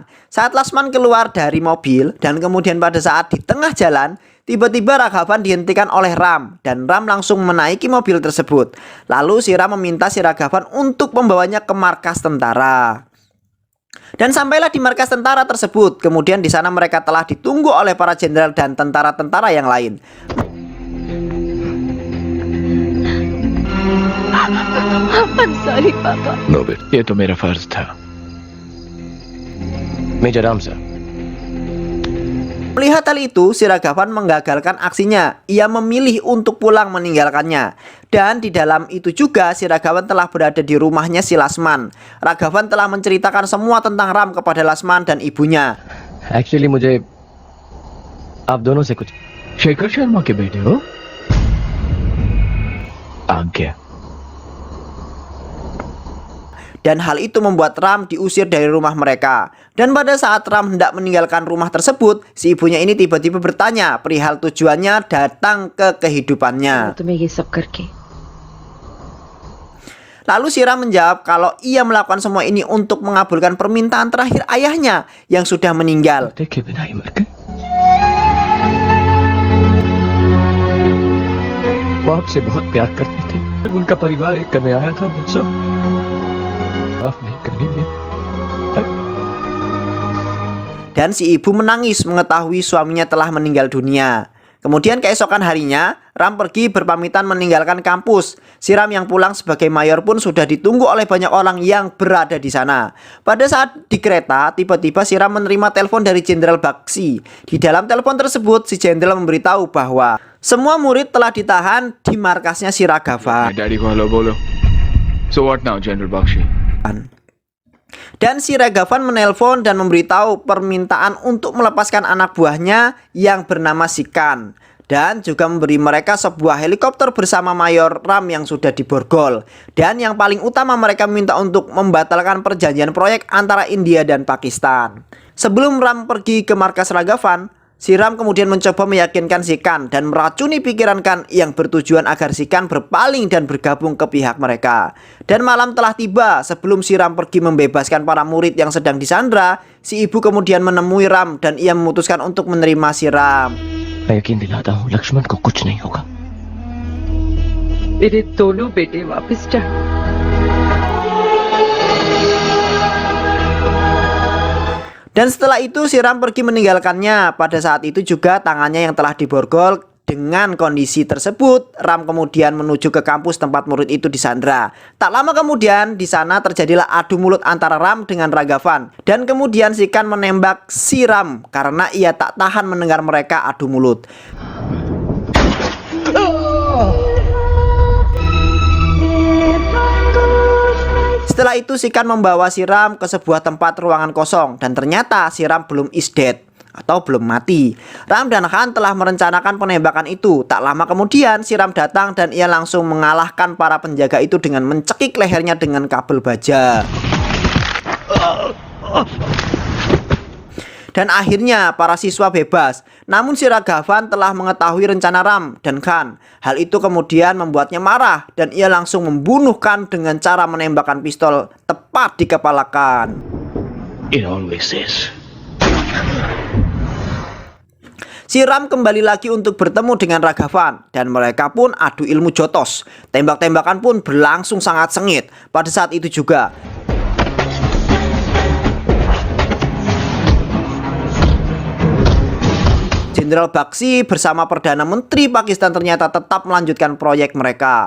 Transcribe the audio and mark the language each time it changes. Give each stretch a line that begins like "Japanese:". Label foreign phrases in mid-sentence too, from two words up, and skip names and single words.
Indonesian: Saat Lasman keluar dari mobil dan kemudian pada saat di tengah jalan, tiba-tiba Ragavan dihentikan oleh Ram dan Ram langsung menaiki mobil tersebut. Lalu si Ram meminta si Ragavan untuk membawanya ke markas tentara. Dan sampailah di markas tentara tersebut. Kemudian di sana mereka telah ditunggu oleh para jenderal dan tentara-tentara yang lain.
English: I'm sorry, Papa.
Hindi: नो बेटा ये तो मेरा फर्ज था
English: Major Ram, sir.
Indonesian: Melihat hal itu, si Ragavan menggagalkan aksinya. Ia memilih untuk pulang meninggalkannya. Dan di dalam itu juga si Ragavan telah berada di rumahnya si Lasman. Ragavan telah menceritakan semua tentang Ram kepada Lasman dan ibunya.
English: Actually,
Hindi: मुझे आप दोनों से कुछ शेखर शर्मा के बेटे हो आज्ञा
Indonesian: Dan hal itu membuat Ram diusir dari rumah mereka. Dan pada saat Ram hendak meninggalkan rumah tersebut, si ibunya ini tiba-tiba bertanya perihal tujuannya datang ke kehidupannya.
Hindi: तुम्हें ये सब करके
Indonesian: Lalu si Ram menjawab kalau ia melakukan semua ini untuk mengabulkan permintaan terakhir ayahnya yang sudah meninggal.
Hindi: देखे बिना ही मर गए वो आपसे बहुत प्यार करते थे उनका परिवार एक करने आया था मुझसे माफ नहीं करेंगे
Indonesian: Dan si ibu menangis mengetahui suaminya telah meninggal dunia. Kemudian keesokan harinya, Ram pergi berpamitan meninggalkan kampus. Si Ram yang pulang sebagai mayor pun sudah ditunggu oleh banyak orang yang berada di sana. Pada saat di kereta, tiba-tiba si Ram menerima telepon dari Jenderal Bakshi. Di dalam telepon tersebut, si Jenderal memberitahu bahwa semua murid telah ditahan di markasnya si Ragavan.
Hindi: डैडी को हेलो बोलो
English: so what now
Hindi: जनरल बख्शी
Indonesian: Dan si Ragavan menelpon dan memberitahu permintaan untuk melepaskan anak buahnya yang bernama Sikan. Dan juga memberi mereka sebuah helikopter bersama Mayor Ram yang sudah diborgol. Dan yang paling utama mereka minta untuk membatalkan perjanjian proyek antara India dan Pakistan. Sebelum Ram pergi ke markas Ragavan, si Ram kemudian mencoba meyakinkan Sikan dan meracuni pikiran Khan yang bertujuan agar Sikan berpaling dan bergabung ke pihak mereka. Dan malam telah tiba. Sebelum si Ram pergi membebaskan para murid yang sedang disandra, si ibu kemudian menemui Ram dan ia memutuskan untuk menerima si Ram.
Hindi: मैं यकीन दिलाता हूँ लक्ष्मण को कुछ नहीं होगा। मेरे दोनों बेटे वापस जा।
Indonesian: Dan setelah itu si Ram pergi meninggalkannya. Pada saat itu juga tangannya yang telah diborgol. Dengan kondisi tersebut, Ram kemudian menuju ke kampus tempat murid itu disandra. Tak lama kemudian di sana terjadilah adu mulut antara Ram dengan Ragavan. Dan kemudian Sikan menembak si Ram karena ia tak tahan mendengar mereka adu mulut. Setelah itu Sikan membawa si Ram ke sebuah tempat ruangan kosong dan ternyata si Ram belum
English: is dead
Indonesian: atau belum mati. Ram dan Khan telah merencanakan penembakan itu. Tak lama kemudian si Ram datang dan ia langsung mengalahkan para penjaga itu dengan mencekik lehernya dengan kabel baja. Dan akhirnya para siswa bebas. Namun si Ragavan telah mengetahui rencana Ram dan Khan. Hal itu kemudian membuatnya marah dan ia langsung membunuh Khan dengan cara menembakkan pistol tepat di kepala Khan.
English: It always says.
Indonesian: Si Ram kembali lagi untuk bertemu dengan Ragavan dan mereka pun adu ilmu jotos. Tembak-tembakan pun berlangsung sangat sengit. Pada saat itu juga Jenderal Bakshi bersama Perdana Menteri Pakistan ternyata tetap melanjutkan proyek mereka.